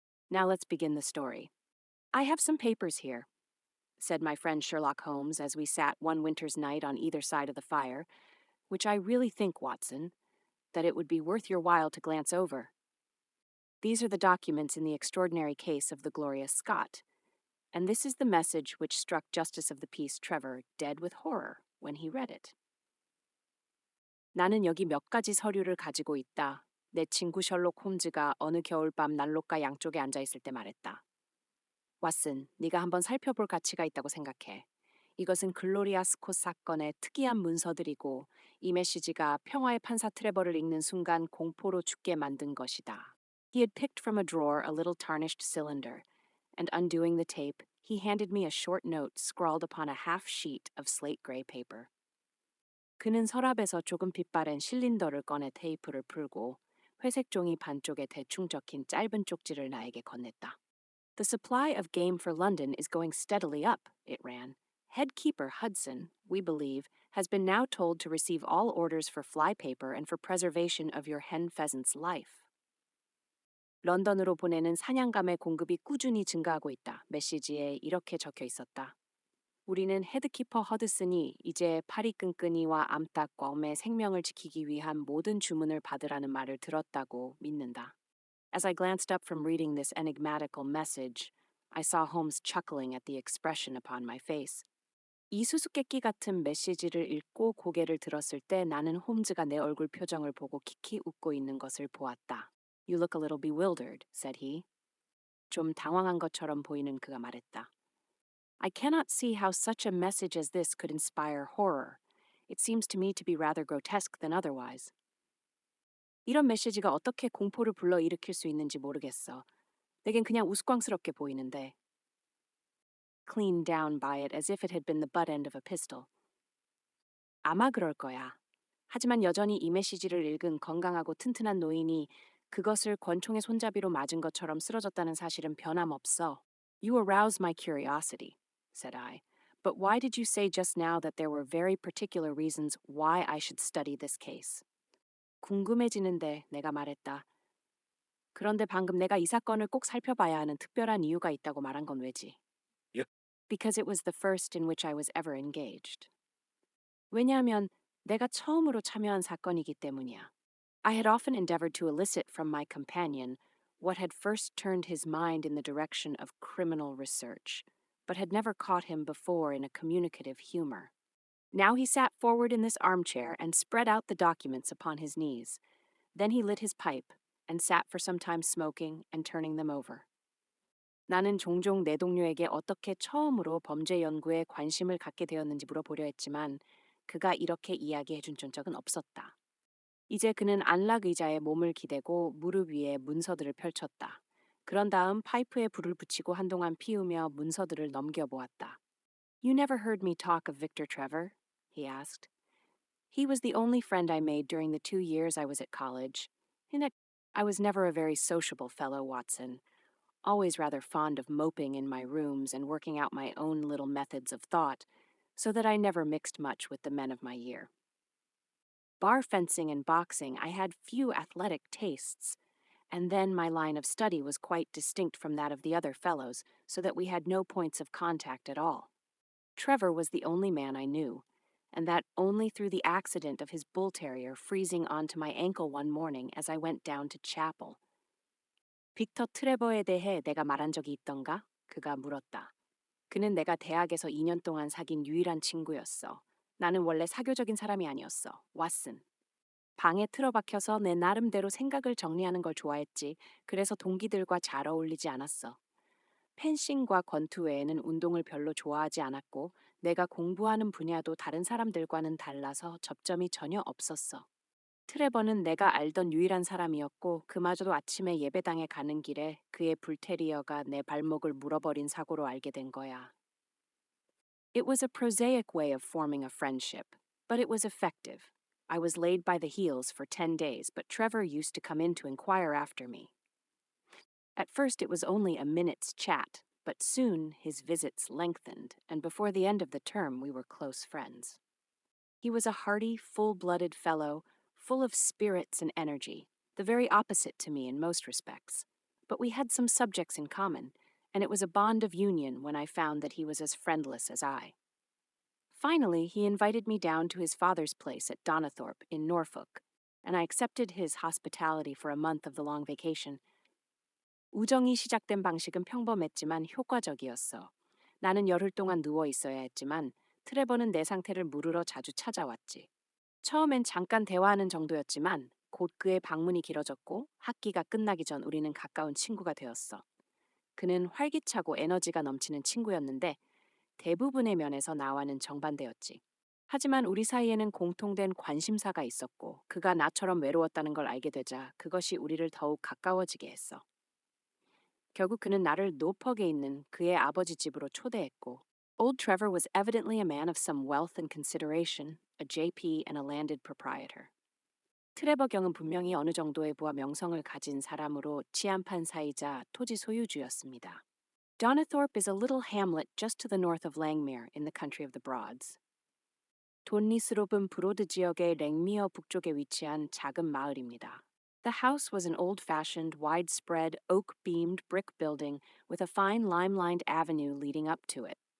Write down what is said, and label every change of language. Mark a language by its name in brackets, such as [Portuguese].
[English] Now let's begin the story. I have some papers here, said my friend Sherlock Holmes as we sat one winter's night on either side of the fire, which I really think, Watson, that it would be worth your while to glance over. These are the documents in the extraordinary case of the Gloria Scott, and this is the message which struck Justice of the Peace Trevor dead with horror when he read it. [Korean] 나는 여기 몇 가지 서류를 가지고 있다. 내 친구 셜록 홈즈가 어느 겨울밤 난로가 양쪽에 앉아 있을 때 말했다. 왓슨, 네가 한번 살펴볼 가치가 있다고 생각해. 이것은 글로리아 스콧 사건의 특이한 문서들이고 이 메시지가 평화의 판사 트레버를 읽는 순간 공포로 죽게 만든 것이다. [English] He had picked from a drawer a little tarnished cylinder, and undoing the tape, he handed me a short note scrawled upon a half sheet of slate-gray paper. [Korean] 그는 서랍에서 조금 빛바랜 실린더를 꺼내 테이프를 풀고 회색 종이 반쪽에 대충 적힌 짧은 쪽지를 나에게 건넸다. [English] The supply of game for London is going steadily up, it ran. Head keeper Hudson, we believe, has been now told to receive all orders for flypaper and for preservation of your hen pheasant's life. [Korean] 런던으로 보내는 사냥감의 공급이 꾸준히 증가하고 있다. 메시지에 이렇게 적혀 있었다. 우리는 헤드키퍼 허드슨이 이제 파리 끈끈이와 암탉 괌의 생명을 지키기 위한 모든 주문을 받으라는 말을 들었다고 믿는다. [English] As I glanced up from reading this enigmatical message, I saw Holmes chuckling at the expression upon my face. [Korean] 이 수수께끼 같은 메시지를 읽고 고개를 들었을 때 나는 홈즈가 내 얼굴 표정을 보고 키키 웃고 있는 것을 보았다. [English] You look a little bewildered, said he. [Korean] 좀 당황한 것처럼 보이는 그가 말했다. [English] I cannot see how such a message as this could inspire horror. It seems to me to be rather grotesque than otherwise. [Korean] 이런 메시지가 어떻게 공포를 불러일으킬 수 있는지 모르겠어. 내겐 그냥 우스꽝스럽게 보이는데. [English] Cleaned down by it as if it had been the butt end of a pistol. [Korean] 아마 그럴 거야. 하지만 여전히 이 메시지를 읽은 건강하고 튼튼한 노인이 그것을 권총의 손잡이로 맞은 것처럼 쓰러졌다는 사실은 변함없어. [English] You arouse my curiosity, said I. But why did you say just now that there were very particular reasons why I should study this case? [Korean] 궁금해지는데 내가 말했다. 그런데 방금 내가 이 사건을 꼭 살펴봐야 하는 특별한 이유가 있다고 말한 건 왜지? [English] Because it was the first in which I was ever engaged. [Korean] 왜냐하면 내가 처음으로 참여한 사건이기 때문이야. [English] I had often endeavored to elicit from my companion what had first turned his mind in the direction of criminal research, but had never caught him before in a communicative humor. Now he sat forward in this armchair and spread out the documents upon his knees. Then he lit his pipe and sat for some time smoking and turning them over. [Korean] 나는 종종 내 동료에게 어떻게 처음으로 범죄 연구에 관심을 갖게 되었는지 물어보려 했지만 그가 이렇게 이야기해 준 적은 없었다. 이제 그는 안락 의자에 몸을 기대고 무릎 위에 문서들을 펼쳤다. 그런 다음 파이프에 불을 붙이고 한동안 피우며 문서들을 넘겨보았다. [English] You never heard me talk of Victor Trevor? He asked. He was the only friend I made during the 2 years I was at college. I was never a very sociable fellow, Watson. Always rather fond of moping in my rooms and working out my own little methods of thought, so that I never mixed much with the men of my year. Bar fencing and boxing, I had few athletic tastes, and then my line of study was quite distinct from that of the other fellows, so that we had no points of contact at all. Trevor was the only man I knew, and that only through the accident of his bull terrier freezing onto my ankle one morning as I went down to chapel. [Korean] 빅터 트레버에 대해 내가 말한 적이 있던가? 그가 물었다. 그는 내가 대학에서 2년 동안 사귄 유일한 친구였어. 나는 원래 사교적인 사람이 아니었어. 왓슨. 방에 틀어박혀서 내 나름대로 생각을 정리하는 걸 좋아했지. 그래서 동기들과 잘 어울리지 않았어. 펜싱과 권투 외에는 운동을 별로 좋아하지 않았고 내가 공부하는 분야도 다른 사람들과는 달라서 접점이 전혀 없었어. 트레버는 내가 알던 유일한 사람이었고 그마저도 아침에 예배당에 가는 길에 그의 불테리어가 내 발목을 물어버린 사고로 알게 된 거야. [English] It was a prosaic way of forming a friendship, but it was effective. I was laid by the heels for 10 days, but Trevor used to come in to inquire after me. At first, it was only a minute's chat, but soon his visits lengthened, and before the end of the term, we were close friends. He was a hearty, full-blooded fellow, full of spirits and energy, the very opposite to me in most respects. But we had some subjects in common, and it was a bond of union when I found that he was as friendless as I. Finally, he invited me down to his father's place at Donathorpe in Norfolk, and I accepted his hospitality for a month of the long vacation. [Korean] 우정이 시작된 방식은 평범했지만 효과적이었어. 나는 열흘 동안 누워 있어야 했지만 트레버는 내 상태를 물으러 자주 찾아왔지. 처음엔 잠깐 대화하는 정도였지만 곧 그의 방문이 길어졌고 학기가 끝나기 전 우리는 가까운 친구가 되었어. 그는 활기차고 에너지가 넘치는 친구였는데 대부분의 면에서 나와는 정반대였지. 하지만 우리 사이에는 공통된 관심사가 있었고 그가 나처럼 외로웠다는 걸 알게 되자 그것이 우리를 더욱 가까워지게 했어. 결국 그는 나를 노퍽에 있는 그의 아버지 집으로 초대했고 [English] Old Trevor was evidently a man of some wealth and consideration, a JP and a landed proprietor. [Korean] 트레버 경은 분명히 어느 정도의 부와 명성을 가진 사람으로 치안판사이자 토지 소유주였습니다. [English] Donathorpe is a little hamlet just to the north of Langmere in the country of the Broads. [Korean] 돈리스롭은 브로드 지역의 랭미어 북쪽에 위치한 작은 마을입니다. [English] The house was an old-fashioned, widespread, oak-beamed brick building with a fine lime-lined avenue leading up to it.